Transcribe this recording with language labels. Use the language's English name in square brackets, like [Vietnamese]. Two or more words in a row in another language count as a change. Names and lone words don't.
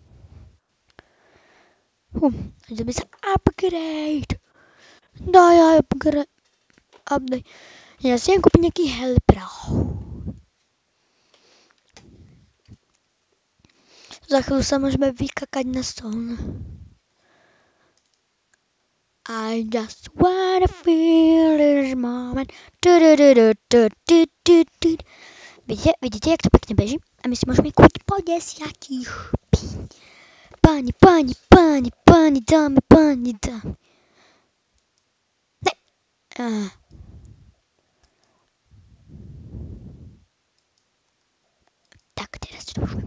[Slovak] Ideme sa upgrade. Daj upgrade. Update. Ja si idem kúpiť nejaký helperov. Za chvíľu sa môžeme vykakať na stôl. [English] I just wanna feel this moment. [Slovak] Vidíte, jak to pekne beží? A my si môžeme kúpiť po 10. Páni, dámy. Ne. Tak, teraz to môžeme.